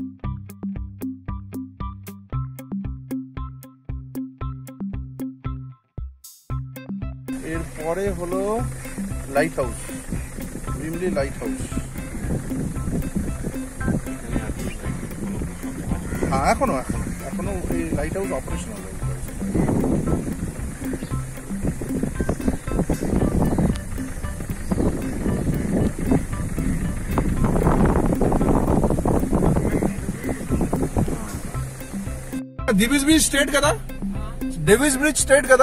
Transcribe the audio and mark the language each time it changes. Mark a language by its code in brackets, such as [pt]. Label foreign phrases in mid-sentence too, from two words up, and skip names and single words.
[bn] এরপরে হলো [en] light house, [bn] ভিমলি [en] light house. [bn] হ্যাঁ, এখনো এই [en] light house [bn] অপারেশনাল। [te] డివిస్ బ్రిడ్జ్ స్ట్రేట్ కదా? డివిస్ బ్రిడ్జ్ స్ట్రేట్ కదా?